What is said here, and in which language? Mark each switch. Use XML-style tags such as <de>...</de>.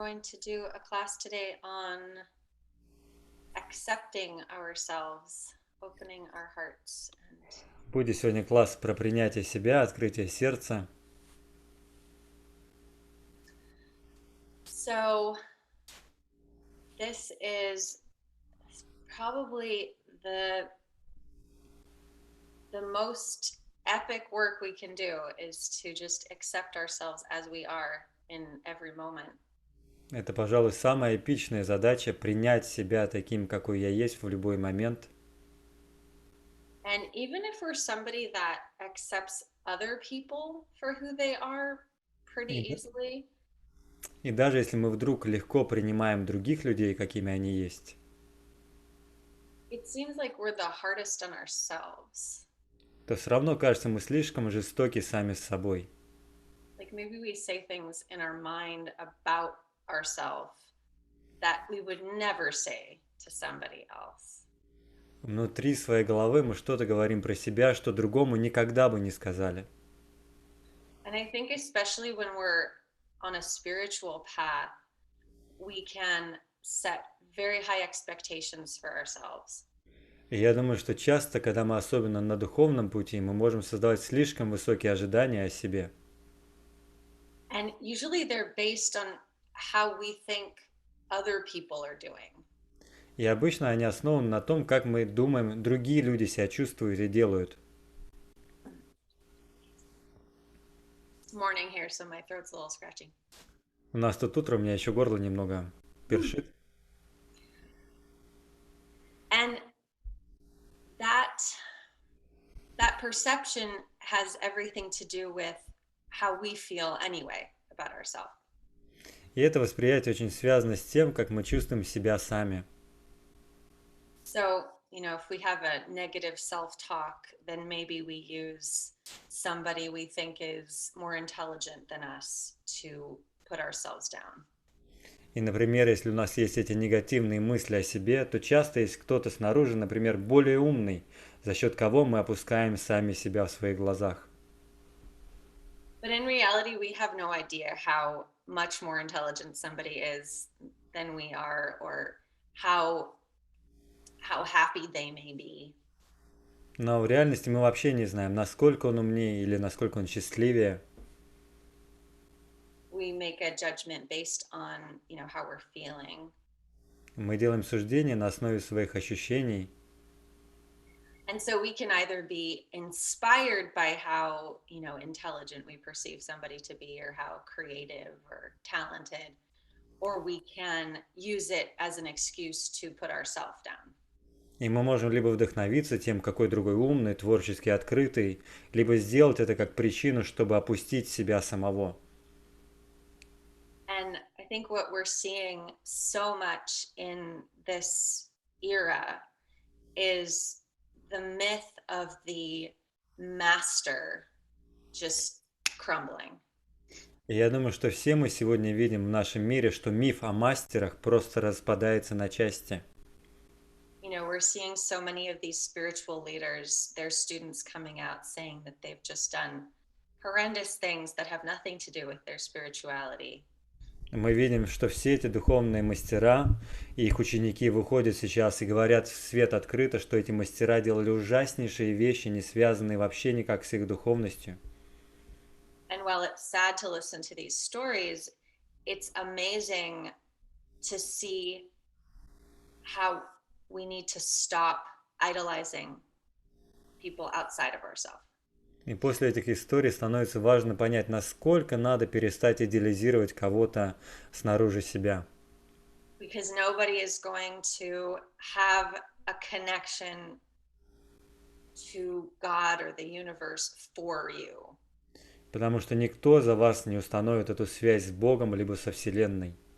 <en>going to do a class today on accepting ourselves, opening our hearts.</en> <ru>Будет сегодня класс про принятие себя, открытие сердца.</ru> <en>So this is probably the most epic work we can do is to just accept ourselves as we are in every moment.</en> <ru>Это, пожалуй, самая эпичная задача — принять себя таким, какой я есть в любой момент.</ru> <en>And even if we're somebody that accepts other people for who they are pretty</en> <ru>И,</ru> <en>easily,</en> <ru>и даже если мы вдруг легко принимаем других людей, какими они есть,</ru> <en>it seems like we're the hardest on ourselves.</en> <ru>то все равно кажется, мы слишком жестоки сами с собой.</ru> <en>Like maybe we say things in our mind about ourselves that we would never say to somebody else.</en> <ru>Внутри своей головы мы что-то говорим про себя, что другому никогда бы не сказали.</ru> <en>And I think especially when we're on a spiritual path, we can set very high expectations for ourselves.</en> <ru>И я думаю, что часто, когда мы особенно на духовном пути, мы можем создавать слишком высокие ожидания о себе.</ru> <en>And usually they're based on how we think other people are doing.</en> <ru>И обычно они основаны на том, как мы думаем, другие люди себя чувствуют и делают.</ru> <en>It's morning here, so my throat's a little scratchy.</en> <ru>У нас тут утро, у меня еще горло немного першит.</ru> <en>And that that perception has everything to do with how we feel anyway about ourselves.</en> <ru>И это восприятие очень связано с тем, как мы чувствуем себя сами.</ru> <en>So, if we have a negative self-talk, then maybe we use somebody we think is more intelligent than us to put ourselves down.</en> <ru>И, например, если у нас есть эти негативные мысли о себе, то часто есть кто-то снаружи, например, более умный, за счет кого мы опускаем сами себя в своих глазах.</ru> <en>But in reality, we have no idea how much more intelligent somebody is than we are, or how happy they may be.</en> <ru>Но в реальности мы вообще не знаем, насколько он умнее или насколько он счастливее.</ru> <en>We make a judgment based on, how we're feeling.</en> <ru>Мы делаем суждения на основе своих ощущений.</ru> <en>And so we can either be inspired by how, intelligent we perceive somebody to be, or how creative or talented, or we can use it as an excuse to put ourselves down.</en> <ru>И мы можем либо вдохновиться тем, какой другой умный, творчески открытый, либо сделать это как причину, чтобы опустить себя самого.</ru> <en>And I think what we're seeing so much in this era is the myth of the master just crumbling.</en> <ru>И я думаю, что все мы сегодня видим в нашем мире, что миф о мастерах просто распадается на части.</ru> <en>We're seeing so many of these spiritual leaders, their students coming out saying that they've just done horrendous things that have nothing to do with their spirituality.</en> <ru>Мы видим, что все эти духовные мастера и их ученики выходят сейчас и говорят в свет открыто, что эти мастера делали ужаснейшие вещи, не связанные вообще никак с их духовностью.</ru> <en>And while it's sad to listen to these stories, it's amazing to see how we need to stop idolizing people outside of ourselves.</en> <ru>И после этих историй становится важно понять, насколько надо перестать идеализировать кого-то снаружи себя.</ru> <en>Because nobody is going to have a connection to God or the universe for you.</en> <ru>Потому что никто за вас не установит эту связь с Богом либо со Вселенной.</ru>